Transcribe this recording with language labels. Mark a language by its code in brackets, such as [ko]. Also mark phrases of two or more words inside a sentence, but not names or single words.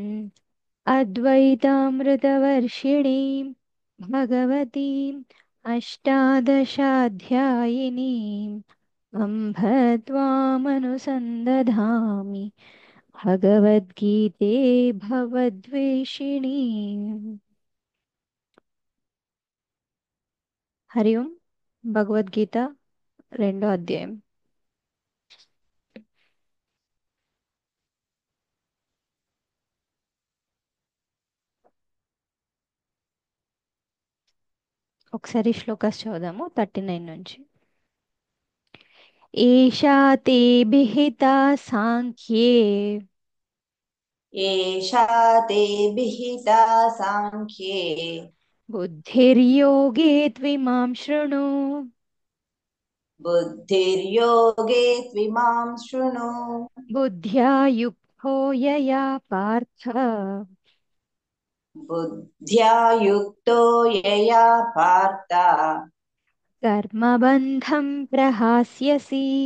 [sa] अद्वैतामृतवर्षिणीं भगवतीम् अष्टादशाध्यायिनीम् अम्भ त्वामनुसन्दधामि भगवद्गीते भवद्वेषिणी। హరి ఓం. [te] భగవద్గీత రెండో అధ్యాయం. ఒకసారి శ్లోకాస్ చదువుదాము 39 నుంచి. [sa] ఏషా తే విహితా సాంఖ్యే एषा ते विहिता साङ्ख्ये బుద్ధిర్యోగే త్విమాం శృణు. बुद्धिर्योगे त्विमां शृणु। బుద్ధ్యా యుక్తో యయా పార్థ बुद्ध्या युक्तो यया पार्थ కర్మబంధం ప్రహాస్యసి.